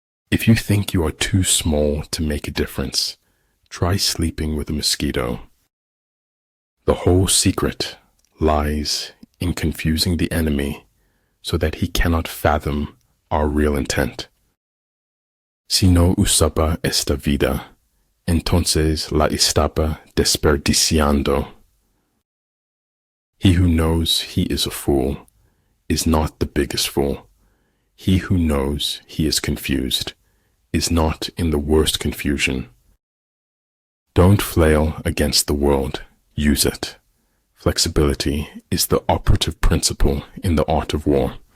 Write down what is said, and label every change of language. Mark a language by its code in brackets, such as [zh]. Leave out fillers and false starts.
[en] If you think you are too small to make a difference, try sleeping with a mosquito. The whole secret lies in confusing the enemy so that he cannot fathom our real intent. [es] Si no usaba esta vida, entonces la estaba desperdiciando. [en] He who knows he is a fool is not the biggest fool. He who knows he is confused is not in the worst confusion. Don't flail against the world, use it. Flexibility is the operative principle in the art of war.